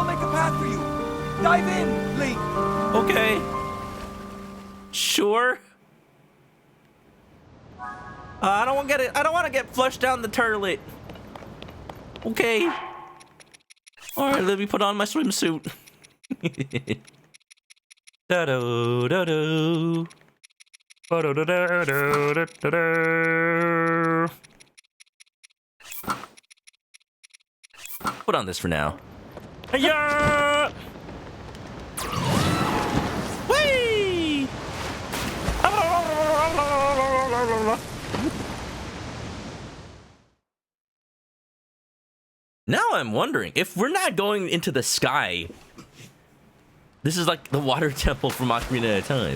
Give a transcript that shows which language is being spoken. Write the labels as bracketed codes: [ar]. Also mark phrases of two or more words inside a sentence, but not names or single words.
[en] I'll make a path for you. Dive in, Link. Okay. Sure. I don't want to get flushed down the turlet. Okay. All right, let me put on my swimsuit. Da-do, da-do. Ba-do-da-da-da-da-da-da. Put on this for now. Hiya! Whee! Now I'm wondering, if we're not going into the sky, this is like the water temple from Ocarina of Time.